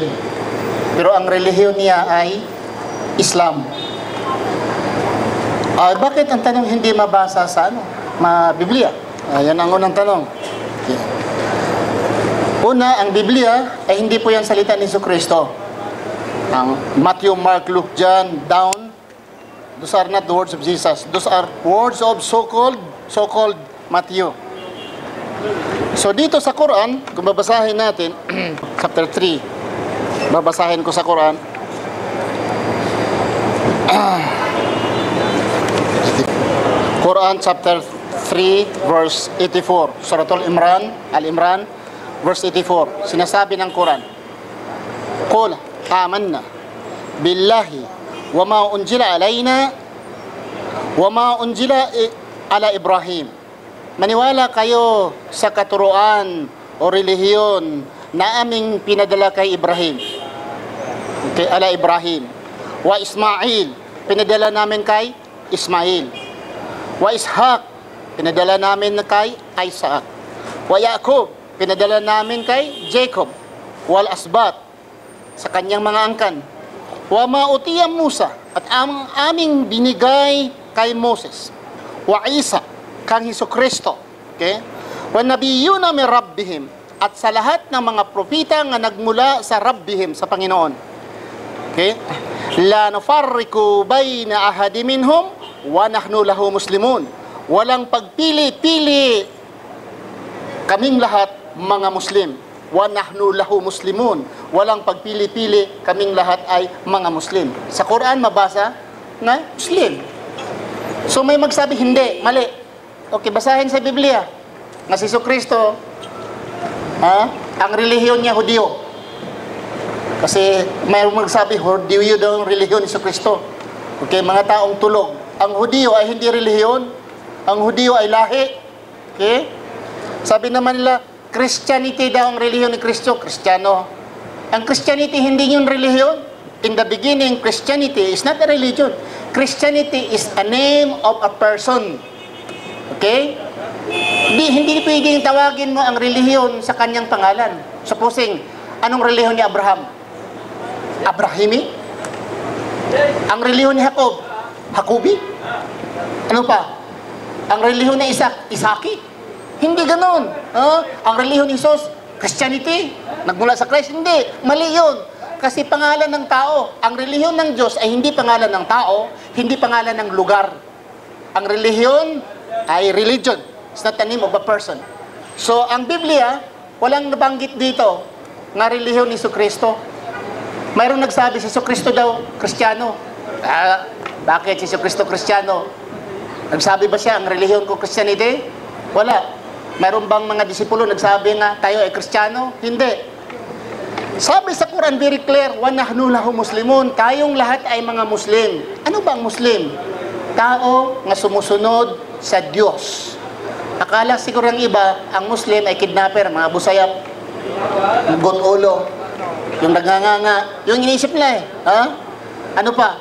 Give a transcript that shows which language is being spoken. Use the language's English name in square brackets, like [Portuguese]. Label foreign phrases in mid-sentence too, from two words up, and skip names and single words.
[Filipino] Pero ang relihiyon niya ay Islam. Bakit ang tanong hindi mabasa sa Biblia? Yan ang unang tanong. Okay. Una, ang Biblia ay hindi po yan salita ni Jesucristo. Ang Matthew, Mark, Luke, John, [English] down, those are not the words of Jesus. Those are words of so-called Matthew. [Filipino] So dito sa Quran, kung babasahin natin, chapter 3, babasahin ko sa Quran. Quran chapter 3, verse 84. Suratul Al-Imran, verse 84. Sinasabi ng Quran, [Arabic] قل آمنا بالله وما أنزل علينا وما أنزل على إبراهيم. [Filipino] Maniwala kayo sa katuruan o relihiyon na aming pinadala kay Ibrahim. [Arabic] Okay, على إبراهيم. وإسماعيل, [Filipino] pinadala namin kay Ismail. [Arabic] وإسحاق, [Filipino] pinadala namin kay Isaac. [Arabic] ويعقوب, [Filipino] pinadala namin kay Jacob. [Arabic] والأسباط, [Filipino] sa kanyang mga angkan. [Arabic] وما أوتي موسى, [Filipino] at ang aming binigay kay Moses. [Arabic] وعيسى, [Filipino] kang Hesukristo. Okay? [Arabic] والنبيون من ربهم, [Filipino] at sa lahat ng mga propita nga nagmula sa Rabbihim, sa Panginoon. Okay? [Arabic] لا نفرق بين أحد منهم ونحن له مسلمون. [Filipino] Walang pagpili-pili, kaming lahat mga Muslim. [Arabic] ونحن له مسلمون. [Filipino] Walang pagpili-pili, kaming lahat ay mga Muslim. Sa Quran mabasa na Muslim. So may magsabi hindi, mali. Okay, basahin sa Biblia na si Jesucristo, ang relihiyon niya Hudiyo. Kasi may magsabi Hudiyo daw ang relihiyon ni Jesucristo. Okay, mga taong tulog. Ang Hudiyo ay hindi relihiyon. Ang Hudiyo ay lahi. Okay? Sabi naman nila, Christianity daw ang relihiyon ni Kristo. Kristiyano. Ang Christianity hindi yung relihiyon. [English] In the beginning, Christianity is not a religion. Christianity is a name of a person. Okay? [Filipino] Hindi pwedeng tawagin mo ang relihiyon sa kanyang pangalan. Supposing, anong relihiyon ni Abraham? Abrahimi? Ang relihiyon ni Jacob? Jacobi? Ano pa? Ang relihiyon ni Isaac? Isaki? Hindi ganon. Ang relihiyon ni Jesus? Christianity? Nagmula sa Christ? Hindi. Mali yun. Kasi pangalan ng tao. Ang relihiyon ng Diyos ay hindi pangalan ng tao, hindi pangalan ng lugar. Ang relihiyon ay religion. [English] It's not the name of a person. So, [Filipino] ang Biblia, walang nabanggit dito nga relihiyon ni Jesucristo. Mayroong nagsabi, si Jesucristo daw, Kristiyano. Bakit si Jesucristo Kristiyano? Nagsabi ba siya, ang relihiyon ko Christianity? Wala. Mayroon bang mga disipulo nagsabi nga, tayo ay Kristiyano? Hindi. Sabi sa Quran [English] very clear, [Arabic] ونحن له مسلمون, [Filipino] tayong lahat ay mga Muslim. Ano ba ang Muslim? Tao nga sumusunod sa Diyos. Akala siguro ang iba, ang Muslim ay kidnapper, mga busayap, gutulo, yung nagnganga, yung iniisip nila Ano pa?